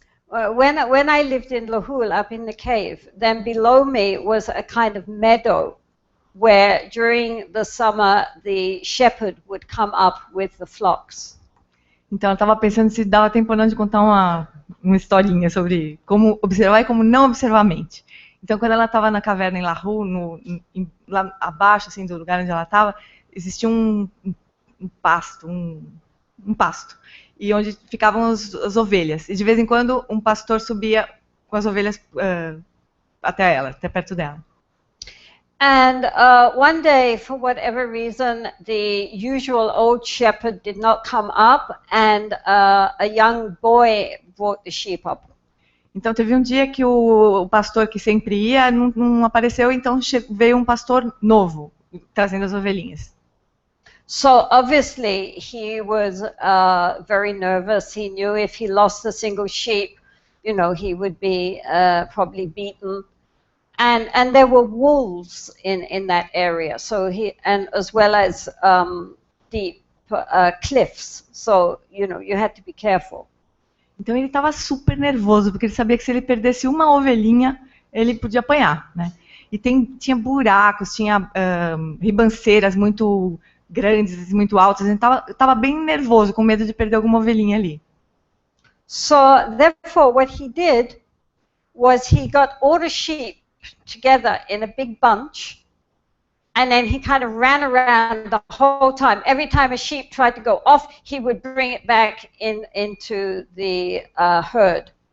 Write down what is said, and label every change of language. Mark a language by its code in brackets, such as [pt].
[en] When I lived in Lahul, up in the cave, then below me was a kind of meadow where during the summer the shepherd would come up with the flocks. [pt] Então eu estava pensando se dava tempo ou não de contar uma historinha sobre como observar e como não observar a mente. Então quando ela estava na caverna em Lahul, lá abaixo assim, do lugar onde ela estava, existia um pasto, um pasto. E onde ficavam as ovelhas. E de vez em quando um pastor subia com as ovelhas até ela, até perto dela. [en] And one day, for whatever reason, the usual old shepherd did not come up, and a young boy brought the sheep up. [pt] Então teve um dia que o pastor que sempre ia não apareceu, então veio um pastor novo trazendo as ovelhinhas. [en] So obviously he was very nervous. He knew if he lost a single sheep, he would be probably beaten. And there were wolves in that area. So and as well as deep cliffs. So you had to be careful. [pt] Então ele estava super nervoso porque ele sabia que se ele perdesse uma ovelhinha ele podia apanhar, né? E tinha buracos, tinha ribanceiras muito grandes, muito altas. Ele estava bem nervoso, com medo de perder alguma ovelhinha ali. [en] So therefore, what he did was he got all the sheep together in a big bunch, and then he kind of ran around the whole time. Every time a sheep tried to go off, he would bring it back into the herd.